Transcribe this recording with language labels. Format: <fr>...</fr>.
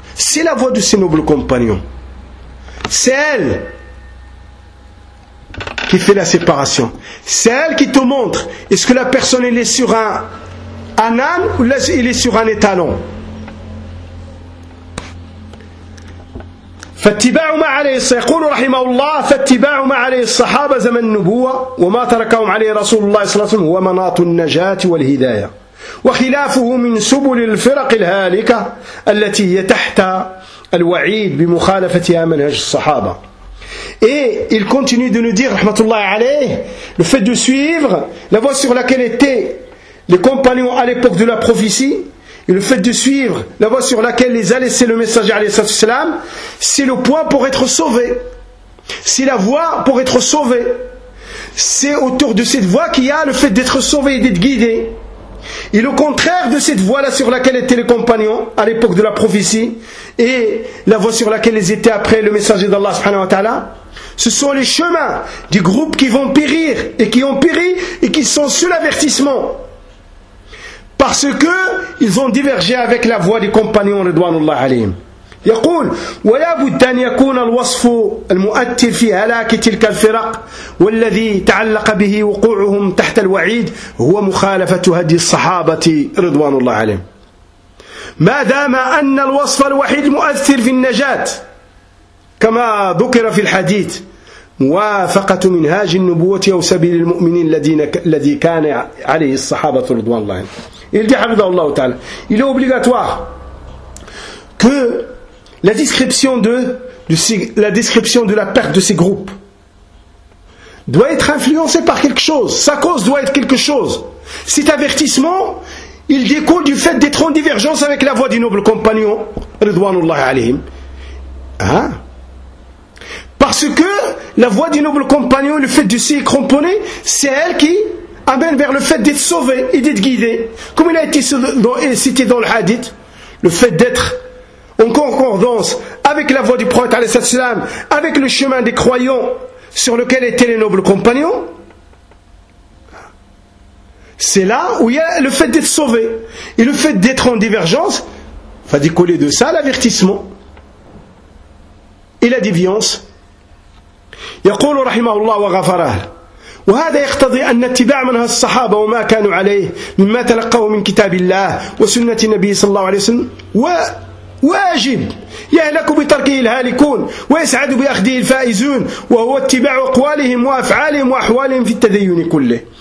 <fr>C'est la voix de ces nobles compagnons. C'est elle qui fait la séparation. C'est elle qui te montre est-ce que la personne elle est sur un âne ou elle est sur un étalon.</fr> <ar>فاتباع ما عليه الصحابة يقول رحمه الله فاتباع ما عليه الصحابة زمن النبوة وما تركهم عليه رسول الله صلى الله عليه وسلم هو مناط النجاة والهداية وخلافه من سبل الفرق الهالكة التي هي تحت الوعيد بمخالفتها منهج الصحابة.</ar> <fr>Et il continue de nous dire rahmatullah alayh, le fait de suivre la voie sur laquelle étaient les compagnons à l'époque de la prophétie et le fait de suivre la voie sur laquelle les a laissé le messager alayhi salam, c'est le point pour être sauvé. C'est la voie pour être sauvé. C'est autour de cette voie qu'il y a le fait d'être sauvé et d'être guidé. Et le contraire de cette voie-là sur laquelle étaient les compagnons à l'époque de la prophétie, et la voie sur laquelle ils étaient après le messager d'Allah subhanahu wa ta'ala, ce sont les chemins des groupes qui vont périr, et qui ont péri, et qui sont sous l'avertissement. Parce que ils ont divergé avec la voix des compagnons ridwanullah alayhim.</fr> <ar>يقول ولا بد ان يكون الوصف المؤثر في هلاك تلك الفرق والذي تعلق به وقوعهم تحت الوعيد هو مخالفه هدي الصحابه رضوان الله عليهم. ما دام ان الوصف الوحيد المؤثر في النجاه كما ذكر في الحديث موافقه منهاج النبوه او سبيل المؤمنين الذي كان عليه الصحابه رضوان الله عليهم.</ar> <fr>Il dit</fr> <ar>حفظه الله تعالى.</ar> <fr>Il est obligatoire que la description de la perte de ces groupes doit être influencée par quelque chose. Sa cause doit être quelque chose. Cet avertissement, il découle du fait d'être en divergence avec la voix du noble compagnon, ridwanullah alayhim. Hein? Parce que la voix du noble compagnon, le fait de s'y cramponner, c'est elle qui amène vers le fait d'être sauvé et d'être guidé. Comme il a été cité dans le hadith, le fait d'être en concordance avec la voie du prophète alayhi salatu wasalam, avec le chemin des croyants sur lequel étaient les nobles compagnons, c'est là où il y a le fait d'être sauvé. Et le fait d'être en divergence va découler de ça l'avertissement et la déviance.</fr> <ar>يقول رحمه الله وغفره وهذا يقتضي أن اتباع منها الصحابة وما كانوا عليه مما تلقوا من كتاب الله وسنة النبي صلى الله عليه وسلم و واجب يهلك بتركه الهالكون ويسعد بأخذه الفائزون وهو اتباع أقوالهم وأفعالهم وأحوالهم في التدين كله.</ar>